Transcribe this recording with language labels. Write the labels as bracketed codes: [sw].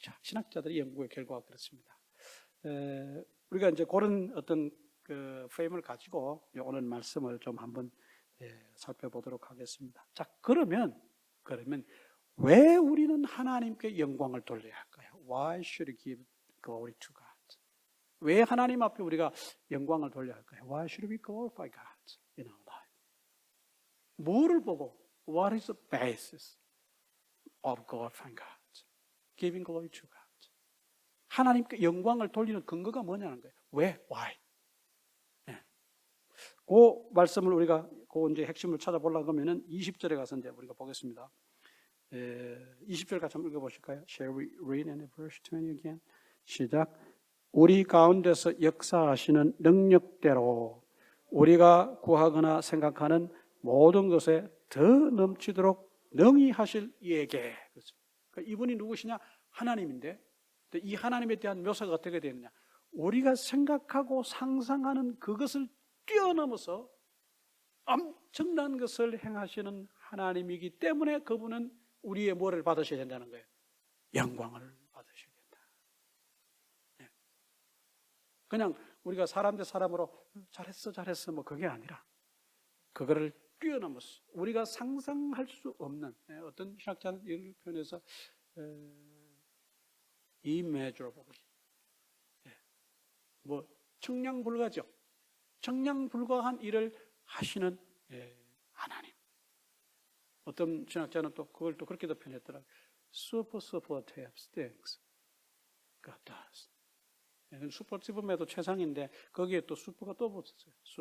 [ko] 신학자들의 연구의 결과가 그렇습니다. 우리가 이제 그런 어떤 그 프레임을 가지고 오늘 말씀을 좀 한번 살펴보도록 하겠습니다. 자, 그러면 왜 우리는 하나님께 영광을 돌려야 할까요? [en] Why should we give glory to God? [ko] 왜 하나님 앞에 우리가 영광을 돌려야 할까요? [en] Why should we glorify God in our life? [ko] 뭐를 보고 [en] What is the basis of glorifying God? Giving glory to God. [ko] 하나님께 영광을 돌리는 근거가 뭐냐는 거예요. 왜? [en] Why? [ko] 그 말씀을 우리가 그 이제 핵심을 찾아보려고 하면은 20절에 가서 이제 우리가 보겠습니다. 20절 같이 한번 읽어보실까요? [en] Shall we read in verse 20 again? [ko] 시작. 우리 가운데서 역사하시는 능력대로 우리가 구하거나 생각하는 모든 것에 더 넘치도록 능히 하실 이에게. 그러니까 이분이 누구시냐? 하나님인데 이 하나님에 대한 묘사가 어떻게 되느냐? 우리가 생각하고 상상하는 그것을 뛰어넘어서 엄청난 것을 행하시는 하나님이기 때문에 그분은 우리의 뭐를 받으셔야 된다는 거예요? 영광을 받으셔야 된다. 그냥 우리가 사람 대 사람으로 잘했어 뭐 그게 아니라 그거를 뛰어넘어서 우리가 상상할 수 없는 어떤 신학자는 이런 표현에서 immeasurable, 뭐 청량불가죠. 청량불가한 일을 하시는 하나님. 어떤 신학자는 또 그걸 또 그렇게도 표현했더라고요. [en] Superlative things God does. [ko] 슈퍼티브에도 최상인데 거기에 또 슈퍼가 또 붙었어요.